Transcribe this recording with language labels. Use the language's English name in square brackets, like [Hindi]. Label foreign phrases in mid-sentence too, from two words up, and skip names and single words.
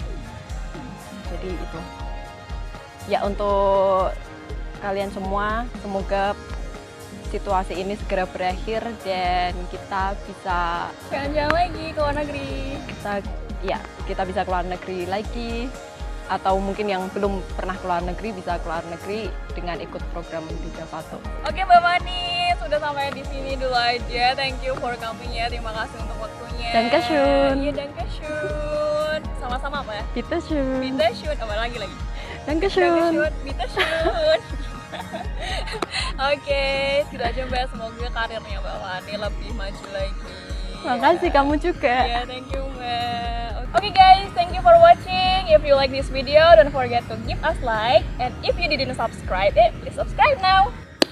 [Indonesian] Jadi itu ya, untuk kalian semua, semoga situasi ini segera berakhir dan kita bisa Jalan-jalan lagi ke luar negeri. kita bisa keluar negeri lagi, atau mungkin yang belum pernah keluar negeri bisa keluar negeri dengan ikut program di Javato. Oke Mbak Mani, sudah sampai di sini dulu aja. [English] Thank you for coming ya. [Indonesian] Terima kasih untuk waktunya. [German] Dankeschön. [Indonesian] Iya, dankeschön. Sama-sama apa ya? [German] Bitteschön. Bitteschön. [Indonesian] Apa lagi? [German] Dankeschön. Bitteschön. [Indonesian] Oke, gitu aja Mbak. Semoga karirnya Mbak Mani lebih maju lagi. Makasih kamu juga. [English] Yeah, thank you Mbak. Okay guys, thank you for watching. If you like this video, don't forget to give us like. And if you didn't subscribe, please subscribe now.